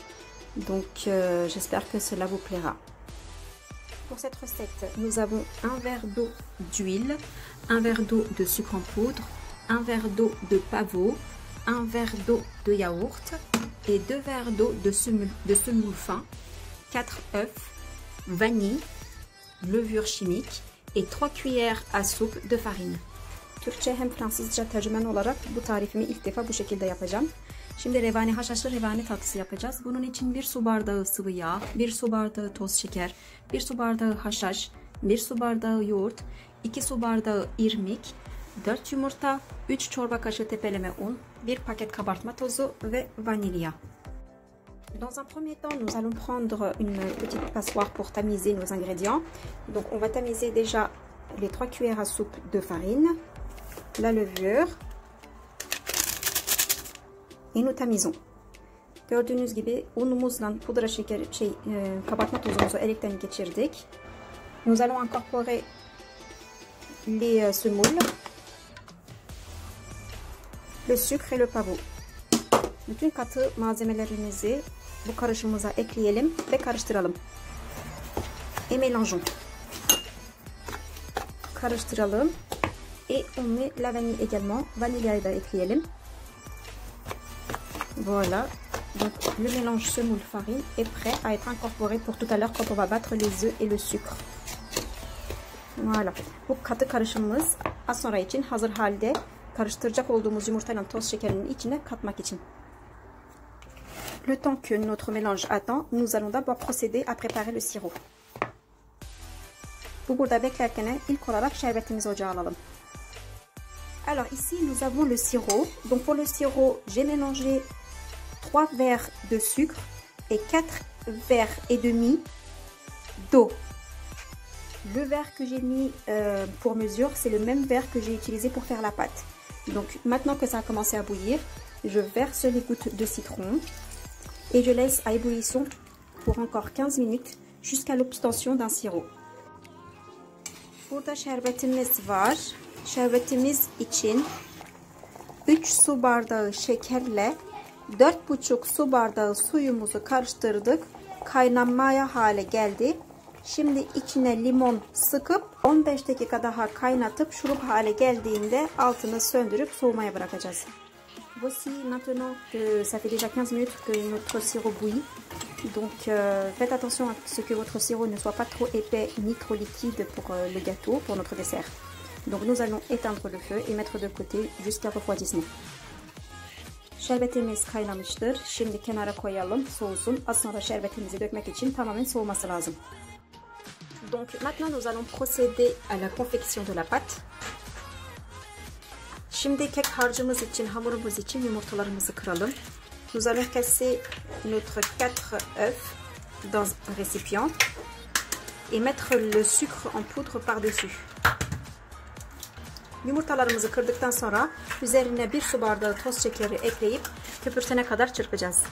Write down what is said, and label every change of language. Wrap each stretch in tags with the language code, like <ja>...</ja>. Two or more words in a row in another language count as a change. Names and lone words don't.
<fr>Donc j'espère que cela vous plaira. Pour cette recette, nous avons un verre d'eau d'huile, un verre d'eau de sucre en poudre, un verre d'eau de pavot, un verre d'eau de yaourt et 2 verres d'eau de semoule fin, 4 œufs, vanille, levure chimique et 3 cuillères à soupe de farine.</fr> <tr>Türkçe hem Fransızca tercümen olarak bu tarifimi ilk defa bu şekilde yapacağım. Şimdi revani haşhaşlı revani tatlısı yapacağız. Bunun için 1 su bardağı sıvı yağ, 1 su bardağı toz şeker, 1 su bardağı haşhaş, 1 su bardağı yoğurt, 2 su bardağı irmik, 4 yumurta, 3 çorba kaşığı tepeleme un, 1 paket kabartma tozu ve vanilya.</tr> <fr>Dans un premier temps, nous allons prendre une petite passoire pour tamiser nos ingrédients. Donc on va tamiser déjà les 3 cuillères à soupe de farine, la levure et nous tamisons.</fr> <tr>Gördüğünüz gibi unumuzla pudra şeker kabartma tozumuzu elekten geçirdik.</tr> <fr>Nous allons incorporer les semoules, le sucre et le pavot.</fr> <tr>Bütün katı malzemelerimizi bu karışımımıza ekleyelim ve karıştıralım.</tr> <fr>Et mélangeons. Karıştıralım. Et on met la vanille également.</fr> <tr>Vanilyayı da ekleyelim.</tr> <fr>Voilà. Donc le mélange semoule farine est prêt à être incorporé pour tout à l'heure quand on va battre les œufs et le sucre. Voilà.</fr> <tr>Bu katı karışımımız az sonra için hazır halde, karıştıracak olduğumuz yumurtayla toz şekerinin içine katmak için.</tr> <fr>Le temps que notre mélange attend, nous allons d'abord procéder à préparer le sirop.</fr> <tr>Bu burada beklerken ilk olarak şerbetimizi ocağa alalım.</tr> <fr>Alors ici nous avons le sirop. Donc pour le sirop, j'ai mélangé 3 verres de sucre et 4 verres et demi d'eau. Le verre que j'ai mis pour mesure, c'est le même verre que j'ai utilisé pour faire la pâte. Donc maintenant que ça a commencé à bouillir, je verse les gouttes de citron et je laisse à ébullition pour encore 15 minutes jusqu'à l'obtention d'un sirop.</fr> <tr>Burada şerbetimiz var. Şerbetimiz için 3 su bardağı şekerle 4,5 su bardağı suyumuzu karıştırdık. Kaynamaya hale geldi. Şimdi içine limon sıkıp 15 dakika daha kaynatıp şurup hale geldiğinde altını söndürüp soğumaya bırakacağız.</tr> <fr>Voici maintenant que ça fait déjà 15 minutes que notre sirop bouillit. Donc faites attention à ce que votre sirop ne soit pas trop épais ni trop liquide pour le gâteau, pour notre dessert. Donc nous allons éteindre le feu et mettre de côté jusqu'à refroidissement.</fr> <tr>Şerbetimiz kaynamıştır. Şimdi kenara koyalım, soğusun. Az sonra şerbetimizi dökmek için tamamen soğuması lazım.</tr> <fr>Donc maintenant nous allons procéder à la confection de la pâte.</fr> <tr>Şimdi kek harcımız için, hamurumuz için yumurtalarımızı kıralım.</tr> <fr>Nous allons casser notre 4 œufs dans un récipient et mettre le sucre en poudre par-dessus.</fr> <tr>Yumurtalarımızı kırdıktan sonra üzerine 1 su bardağı toz şekeri ekleyip köpürsene kadar çırpacağız.</tr>